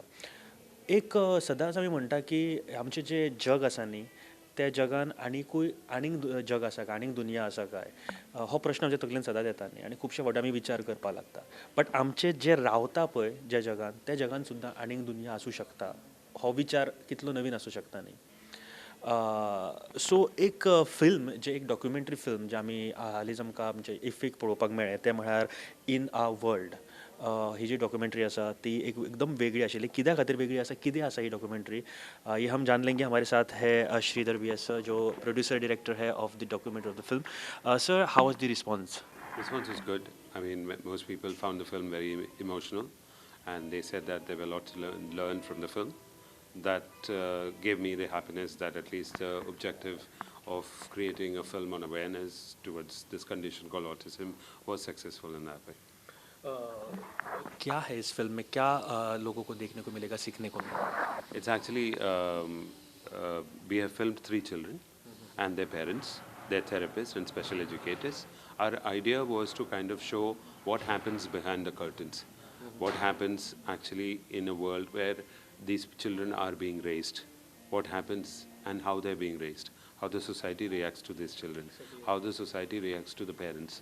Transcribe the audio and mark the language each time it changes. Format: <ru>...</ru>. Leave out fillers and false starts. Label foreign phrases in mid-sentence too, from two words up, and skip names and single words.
<kok>एक सदांच आमी म्हणटा की आमचें जें जग आसा न्ही, त्या जगान आनीक जग आसा काय, आनीक दुनिया आसा काय, हो प्रश्न आमच्या तकलेन सदांच येता न्ही आनी खुबशे फावटी आमी विचार करपाक लागता. बट आमचें जें रावता पळय ज्या जगान, त्या जगान सुद्दां आनीक दुनिया आसूं शकता. हो विचार कितलो नवीन आसूं शकता न्ही. सो एक फिल्म जे एक डॉक्युमेंटरी फिल्म जे आमी हालींच आमकां आमचे इफ्फीक पळोवपाक मेळ्ळें तें म्हळ्यार इन आ वर्ल्ड. ही जी डॉक्यूमेंट्री आसा ती एकदम वेगळी आशिल्ली. कित्या खातीर वेगळी आसा, कितें आसा ही डॉक्यूमेंट्री,</kok> <hi>ये हम जान लेंगे. हमारे साथ है श्रीधर वी एस सर, जो</hi> <en>producer director</en> <hi>है</hi> <en>of the documentary of the film. सर, हाउ वाज द रिस्पॉन्स? Response was good. I mean, most people found the film very emotional, and they said that there were a lot to learn from the film. That gave me the happiness that at least the objective of creating a film on awareness towards this condition called autism was successful in that way.</en> <hi>क्या है इस फिल्म में, क्या लोगों को देखने को मिलेगा, सीखने को मिलेगा?</hi> <en>It's actually, we have filmed 3 children and their parents, their therapists and special educators. Our idea was to kind of show what happens behind the curtains, what happens actually in a world where these children are being raised, what happens and how they're being raised, how the society reacts to these children, how the society reacts to the parents.</en>